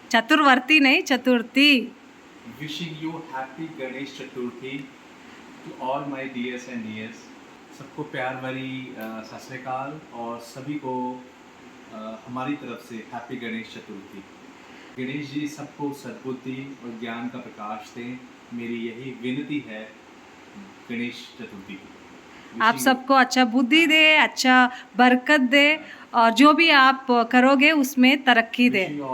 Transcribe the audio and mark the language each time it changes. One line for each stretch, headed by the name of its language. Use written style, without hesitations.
Hindi: चतुर्वर्ती नहीं, चतुर्थी.
English: Wishing you happy Ganesh Chaturthi to all my dears and dears.
Hindi: सबको प्यार भरी सत श्री अकाल और सभी को हमारी तरफ से हैप्पी गणेश चतुर्थी. गणेश जी सबको सद्बुद्धि और ज्ञान का प्रकाश दें, मेरी यही विनती है गणेश चतुर्थी की. आप सबको अच्छा बुद्धि दे, अच्छा बरकत दे और जो भी आप करोगे उसमें तरक्की दे.